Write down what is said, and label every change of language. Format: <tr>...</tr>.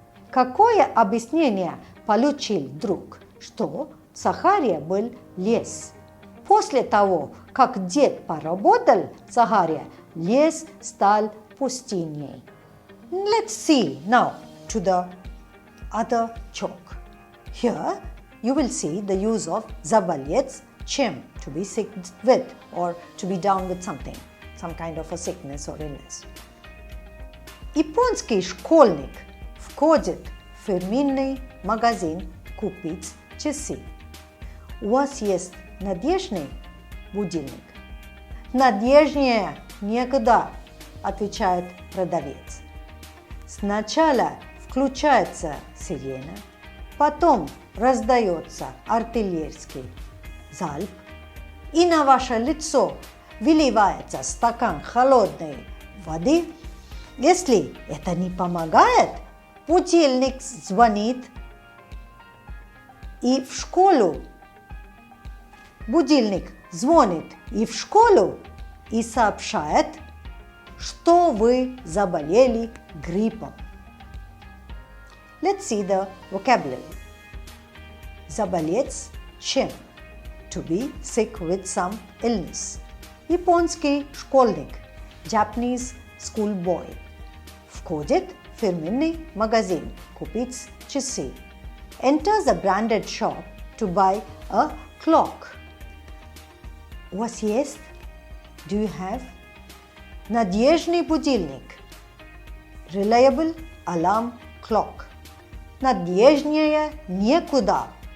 <ru>Какое объяснение получил друг? Что в Сахаре был лес. После того, как дед поработал в Сахаре, лес стал пустыней.</ru> <en>Let's see now to the other chalk. Here you will see the use of</en> <ru>заболеть чем,</ru> <en>to be sick with or to be down with something, some kind of a sickness or illness.</en> <ru>Японский школьник входит в фирменный магазин купить часы. У вас есть надежный будильник? Надежнее некуда, отвечает продавец. Сначала включается сирена, потом раздается артиллерийский залп, и на ваше лицо выливается стакан холодной воды. Если это не помогает, будильник звонит и в школу. Будильник звонит и в школу и сообщает, что вы заболели гриппом.</ru> <en>Let's see the vocabulary.</en> <ru>Заболеть чем?</ru> <en>To be sick with some illness.</en> <ru>Японский школьник.</ru> <en>Japanese schoolboy.</en> <ru>Входит в фирменный магазин купить часы.</ru> <en>Enters a branded shop to buy a clock.</en> <ru>У вас есть?</ru> <en>Do you have?</en> <ru>Надежный будильник.</ru> <en>Reliable alarm clock.</en> <ru>Надежнее некуда.</ru>